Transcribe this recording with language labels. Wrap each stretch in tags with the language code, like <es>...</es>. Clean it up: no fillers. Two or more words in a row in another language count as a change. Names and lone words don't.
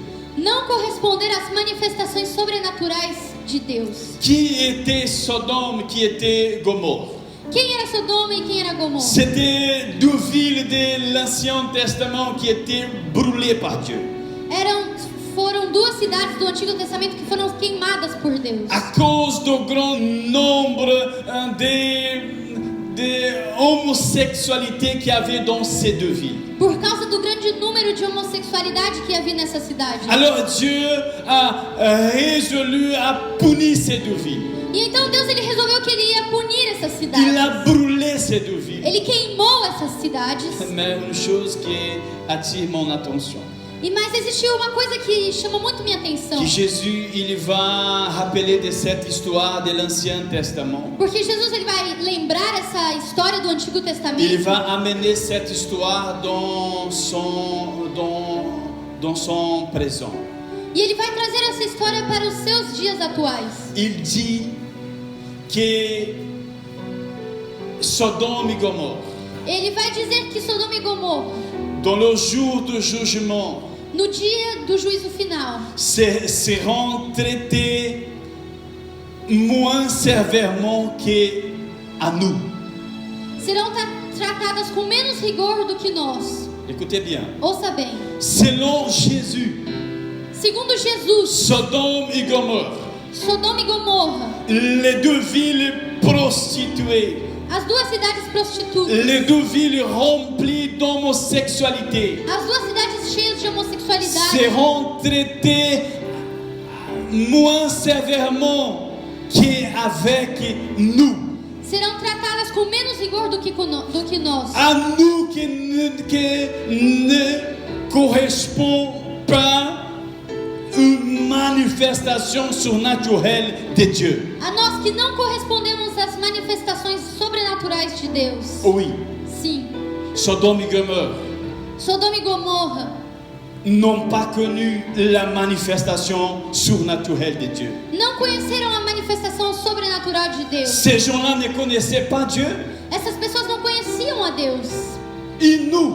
<pt>não corresponder às manifestações sobrenaturais de Deus.</pt> <fr>Qui était Sodome, qui était Gomorrhe?</fr> <pt>Quem era Sodoma e quem era Gomorra?</pt> <fr>C'était deux villes de l'Ancien Testament qui étaient brûlées par Dieu.</fr> <pt>Foram duas cidades do Antigo Testamento que foram queimadas por Deus.</pt> <fr>À cause du grand nombre de homosexualité qu'il y avait dans ces deux villes.</fr> <pt>Por causa do grande número de homossexualidade que havia nessa cidade.</pt> <fr>Alors Dieu a résolu à punir ces deux villes.</fr> <pt>E então Deus ele resolveu que ele ia punir essas cidades.</pt> <fr>Il a brûlé ces deux villes.</fr> <pt>Ele queimou essas cidades.</pt> <fr>Mais une chose qui attire mon attention,</fr> <pt>Mas existiu uma coisa que chamou muito minha atenção.</pt> <fr>que Jésus il va rappeler de cette histoire de l'Ancien Testament.</fr> <pt>Porque Jesus ele vai lembrar essa história do Antigo Testamento.</pt> <fr>Il va amener cette histoire dans son présent.</fr> <pt>E ele vai trazer essa história para os seus dias atuais.</pt> <fr>Il dit que Sodome et Gomorre,</fr> <pt>Ele vai dizer que Sodoma e Gomorra,</pt> <fr>dans le jour du jugement,</fr> <pt>no dia do juízo final,</pt> <fr>seront traités moins sévèrement qu'à nous.</fr> <pt>serão tratadas com menos rigor do que nós.</pt> <fr>Écoutez bien.</fr> <pt>Ouça bem.</pt> <fr>Selon Jésus,</fr> <pt>Segundo Jesus,</pt> <fr>Sodome et Gomorre,</fr> <pt>Sodoma e Gomorra,</pt> <fr>les deux villes prostituées,</fr> <pt>as duas cidades prostitutas,</pt> <fr>les deux villes remplies d'homosexualité,</fr> <pt>as duas cidades cheias de homossexualidade,</pt> <fr>seront traitées moins sévèrement qu'avec nous.</fr> <pt>serão tratadas com menos rigor do que nós.</pt> <fr>À nous qui ne correspond pas une manifestation surnaturelle de Dieu.</fr> <pt>A nós que não correspondemos às manifestações sobrenaturais de Deus.</pt> <fr>Oui,</fr> <pt>Sim,</pt> <fr>Sodome et Gomorre</fr> <pt>Sodoma e Gomorra</pt> <fr>n'ont pas connu la manifestation surnaturelle de Dieu.</fr> <pt>não conheceram a manifestação sobrenatural de Deus.</pt> <fr>Ces gens-là ne connaissaient pas Dieu.</fr> <pt>Essas pessoas não conheciam a Deus.</pt> <fr>Et nous,</fr>